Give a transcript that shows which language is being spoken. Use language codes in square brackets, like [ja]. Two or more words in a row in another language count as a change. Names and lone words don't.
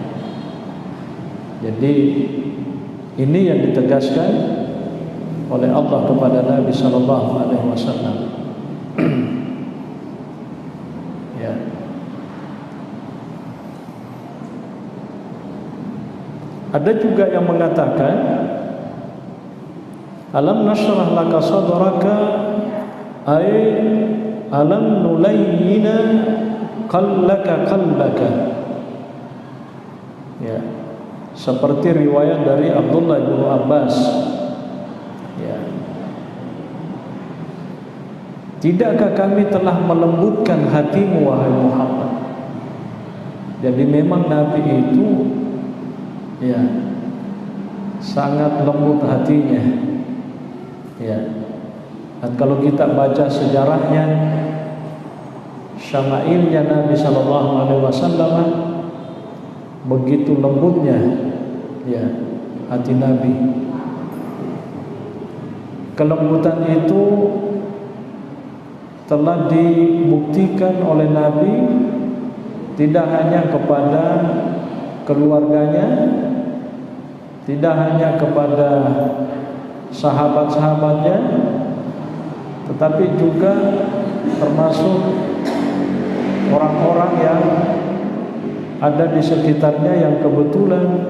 [id] Jadi ini yang ditegaskan oleh Allah kepada Nabi [ar] صلى الله عليه وسلم. [id] Ya. Ada juga yang mengatakan [ar] ألم نشرح لك صدرك أي ألم نلين قلبك. [id] Ya, seperti riwayat dari Abdullah bin Abbas. Ya. Tidakkah kami telah melembutkan hatimu wahai Muhammad? Jadi memang Nabi itu ya sangat lembut hatinya. Ya. Dan kalau kita baca sejarahnya, syama'ilnya Nabi [ar] صلى الله عليه وسلم, [id] begitu lembutnya ya hati Nabi. Kelembutan itu telah dibuktikan oleh Nabi tidak hanya kepada keluarganya, tidak hanya kepada sahabat-sahabatnya, tetapi juga termasuk orang-orang yang ada di sekitarnya yang kebetulan